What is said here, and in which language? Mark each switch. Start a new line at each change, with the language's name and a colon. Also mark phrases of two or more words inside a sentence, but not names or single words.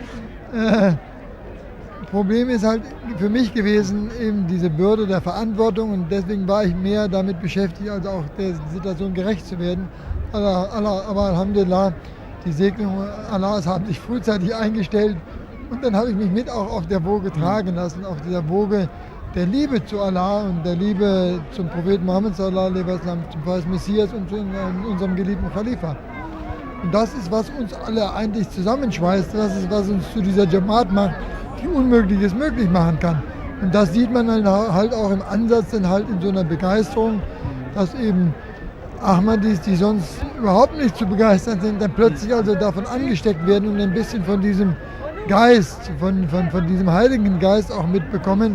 German: Problem ist halt für mich gewesen, eben diese Bürde der Verantwortung, und deswegen war ich mehr damit beschäftigt, also auch der Situation gerecht zu werden. Aber Alhamdulillah, die Segnungen Allahs haben sich frühzeitig eingestellt, und dann habe ich mich mit auch auf der Woge tragen lassen, auf dieser Woge der Liebe zu Allah und der Liebe zum Propheten Muhammad
Arabic: صلى الله عليه وسلم,
German: zum Messias und zu unserem geliebten Khalifa. Und das ist, was uns alle eigentlich zusammenschweißt, das ist, was uns zu dieser Jamaat macht, die Unmögliches möglich machen kann. Und das sieht man dann halt auch im Ansatz, dann halt in so einer Begeisterung, dass eben Ahmadis, die sonst überhaupt nicht zu begeistern sind, dann plötzlich also davon angesteckt werden und ein bisschen von diesem Geist, von diesem Heiligen Geist auch mitbekommen.